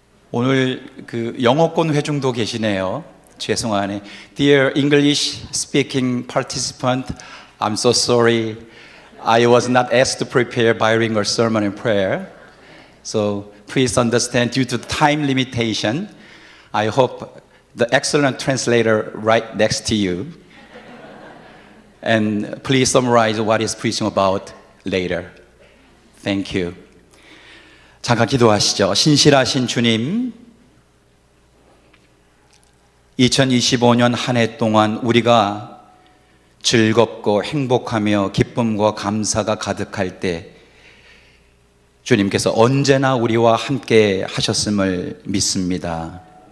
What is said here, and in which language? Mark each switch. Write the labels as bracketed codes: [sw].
[ko] 오늘 영어권 회중도 계시네요. 죄송하네. [en] Dear English speaking participant, I'm so sorry. I was not asked to prepare bilingual sermon and prayer. So please understand due to time limitation. I hope the excellent translator right next to you. And please summarize what he's preaching about later. Thank you. [ko] 잠깐 기도하시죠. 신실하신 주님, 2025년 한 해 동안 우리가 즐겁고 행복하며 기쁨과 감사가 가득할 때 주님께서 언제나 우리와 함께 하셨음을 믿습니다.